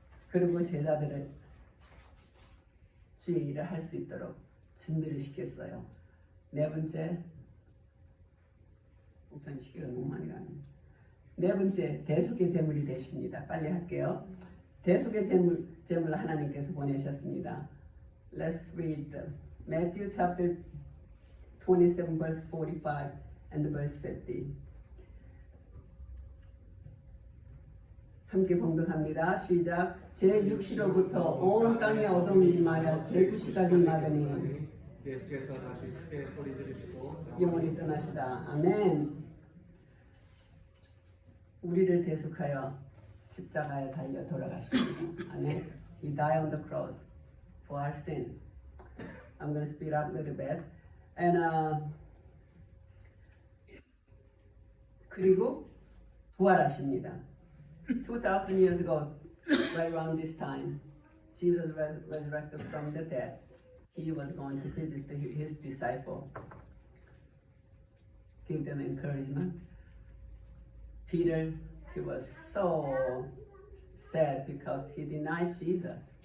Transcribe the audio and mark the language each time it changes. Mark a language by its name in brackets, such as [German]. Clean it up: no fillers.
[Korean] 그리고 제자들을 주의 일을 할 수 있도록 준비를 시켰어요. 네 번째, 우선 시기가 너무 많이 가네. 네 번째, 대속의 제물이 되십니다. 빨리 할게요. 대속의 제물을 하나님께서 보내셨습니다. [English] Let's read Matthew chapter 27 verse 45 and verse 50. [Korean] 함께 봉독합니다. 시작. 제6시로부터 온 땅에 어둠이 임하여 제9시까지 임하더니 예수께서 다시 크게 소리 지르시고 영원히 떠나시다. 아멘. 우리를 대속하여 십자가에 달려 돌아가십니다. 아멘. [English] He died on the cross for our sin. I'm going to speed up a little bit. [Korean] And 그리고 부활하십니다. [English] 2,000 years ago, right around this time, Jesus resurrected from the dead. He was going to visit his disciples, give them encouragement. Peter, he was so sad because he denied Jesus.